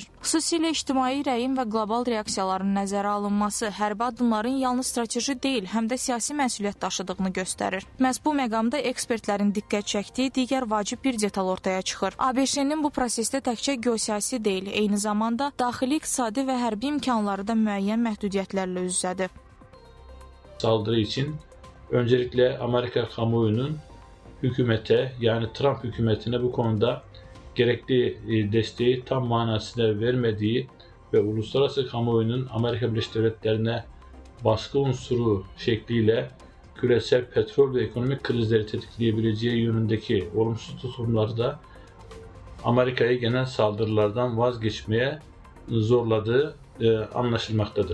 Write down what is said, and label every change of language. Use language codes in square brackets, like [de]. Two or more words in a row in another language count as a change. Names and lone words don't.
[az] Xüsusilə ictimai rəyin və qlobal reaksiyaların nəzərə alınması hərbi addımların yalnız strateji deyil, həm də siyasi məsuliyyət daşıdığını göstərir. Məhz bu məqamda ekspertlərin diqqət çəkdiyi digər vacib bir detal ortaya çıxır. ABŞ-nin bu prosesdə təkcə geosiyasi deyil, eyni zamanda daxili iqtisadi və hərbi imkanları da müəyyən məhdudiyyətlərlə üz-üzədir. [tr] Saldırı için öncelikle Amerika kamuoyunun hükümete, yani Trump hükümetine bu konuda gerekli desteği tam manasıyla vermediği ve uluslararası kamuoyunun Amerika Birleşik Devletleri'ne baskı unsuru şekliyle küresel petrol ve ekonomik krizleri tetikleyebileceği yönündeki olumsuz tutumları da Amerika'yı genel saldırılardan vazgeçmeye zorladığı anlaşılmaktadır.